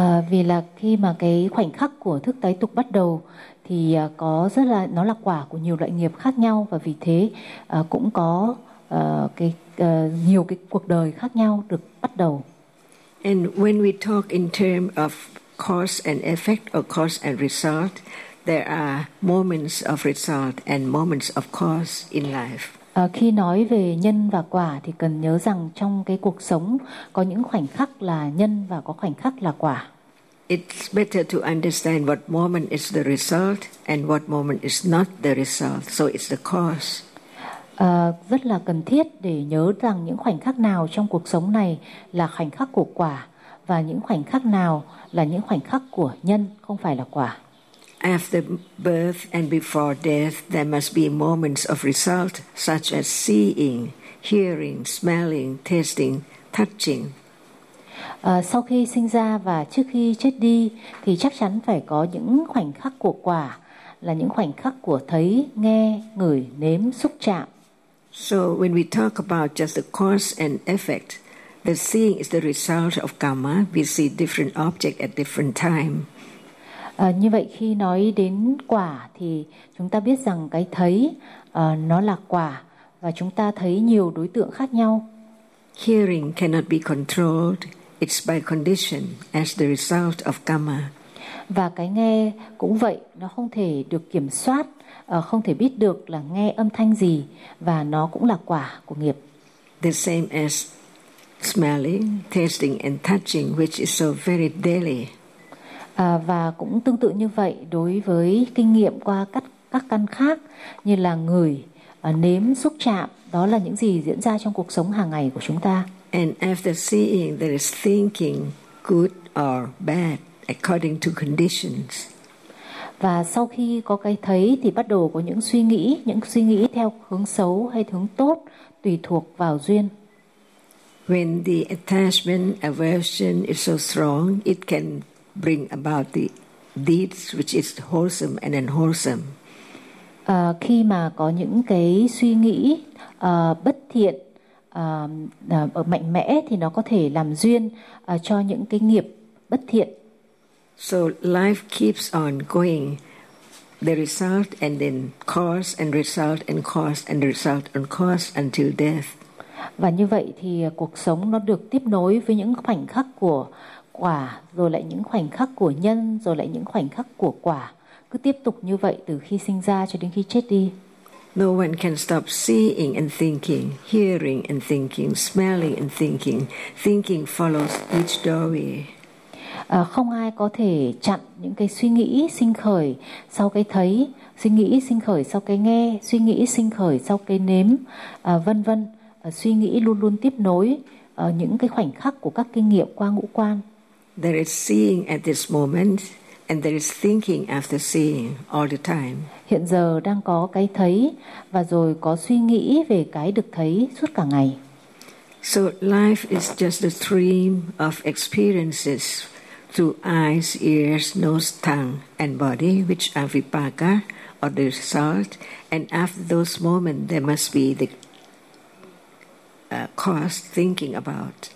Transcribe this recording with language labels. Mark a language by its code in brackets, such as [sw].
[vi] Vì là khi mà cái khoảnh khắc của thức tái tục bắt đầu thì có rất là nó là quả của nhiều loại nghiệp khác nhau và vì thế cũng có cái nhiều cái cuộc đời khác nhau được bắt đầu. [en] And when we talk in terms of cause and effect or cause and result, there are moments of result and moments of cause in life. [vi] Khi nói về nhân và quả thì cần nhớ rằng trong cái cuộc sống có những khoảnh khắc là nhân và có khoảnh khắc là quả. [en] It's better to understand what moment is the result and what moment is not the result. So it's the cause. [vi] Rất là cần thiết để nhớ rằng những khoảnh khắc nào trong cuộc sống này là khoảnh khắc của quả và những khoảnh khắc nào là những khoảnh khắc của nhân, không phải là quả. [en] After birth and before death, there must be moments of result such as seeing, hearing, smelling, tasting, touching. [vi] Sau khi sinh ra và trước khi chết đi thì chắc chắn phải có những khoảnh khắc của quả, là những khoảnh khắc của thấy, nghe, ngửi, nếm, xúc chạm. [en] So when we talk about just the cause and effect, the seeing is the result of karma. We see different object at different time. [vi] Như vậy khi nói đến quả thì chúng ta biết rằng cái thấy nó là quả và chúng ta thấy nhiều đối tượng khác nhau. [en] Hearing cannot be controlled. It's by condition as the result of karma. [vi] Và cái nghe cũng vậy, nó không thể được kiểm soát, không thể biết được là nghe âm thanh gì và nó cũng là quả của nghiệp. [en] The same as smelling, tasting and touching, which is so very daily. [vi] Và cũng tương tự như vậy đối với kinh nghiệm qua các căn khác như là ngửi, nếm, xúc chạm, đó là những gì diễn ra trong cuộc sống hàng ngày của chúng ta. [en] And after seeing, there is thinking good or bad according to conditions. [vi] Và sau khi có cái thấy thì bắt đầu có những suy nghĩ theo hướng xấu hay hướng tốt, tùy thuộc vào duyên. [en] When the attachment aversion is so strong, it can bring about the deeds which is wholesome and unwholesome. [vi] Khi mà có những cái suy nghĩ bất thiện ở mạnh mẽ thì nó có thể làm duyên cho những cái nghiệp bất thiện. [en] So life keeps on going, the result and then cause and result and cause and result and cause until death. [vi] Và như vậy thì cuộc sống nó được tiếp nối với những khoảnh khắc của quả, rồi lại những khoảnh khắc của nhân, rồi lại những khoảnh khắc của quả, cứ tiếp tục như vậy từ khi sinh ra cho đến khi chết đi. [en] No one can stop seeing and thinking, hearing and thinking, smelling and thinking. Thinking follows each doorway. [vi] Không ai có thể chặn những cái suy nghĩ sinh khởi sau cái thấy, suy nghĩ sinh khởi sau cái nghe, suy nghĩ sinh khởi sau cái nếm, vân vân. Suy nghĩ luôn luôn tiếp nối những cái khoảnh khắc của các kinh nghiệm qua ngũ quan. [en] There is seeing at this moment and there is thinking after seeing all the time. [vi] Hiện giờ đang có cái thấy và rồi có suy nghĩ về cái được thấy suốt cả ngày. [en] So life is just a stream of experiences through eyes, ears, nose, tongue and body, which are vipaka or the result. And after those moments, there must be the cause thinking about.